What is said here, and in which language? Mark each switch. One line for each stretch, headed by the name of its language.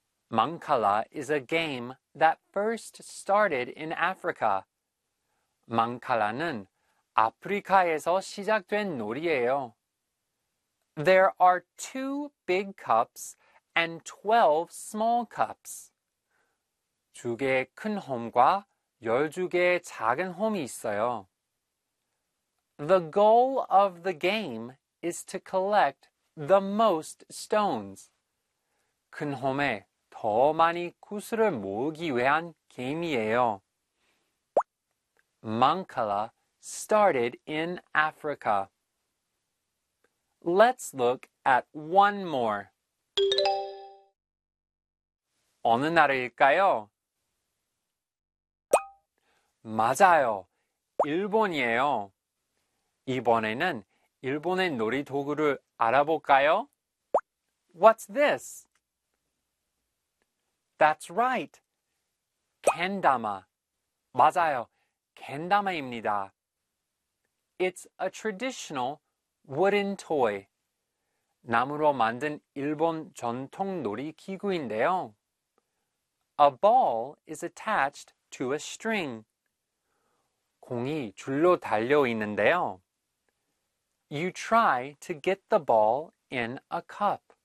English: Mankala is a game that first started in Africa.
Korean: Mankala는 아프리카에서 시작된 놀이예요.
English: There are two big cups and 12 small cups.
Korean: 두 개의 큰 홈과 열 두 개의 작은 홈이 있어요.
English: The goal of the game is to collect the most stones.
Korean: 큰 홈에 더 많이 구슬을 모으기 위한 게임이에요.
English: Mankala started in Africa. Let's look at one more.
Korean: 어느 나라일까요? 맞아요. 일본이에요. 이번에는 일본의 놀이 도구를 알아볼까요?
English: What's this? That's right. Kendama.
Korean: 맞아요. Kendama입니다.
English: It's a traditional wooden toy.
Korean: 나무로 만든 일본 전통 놀이 기구인데요.
English: A ball is attached to a string.
Korean: 공이 줄로 달려 있는데요.
English: You try to get the ball in a cup.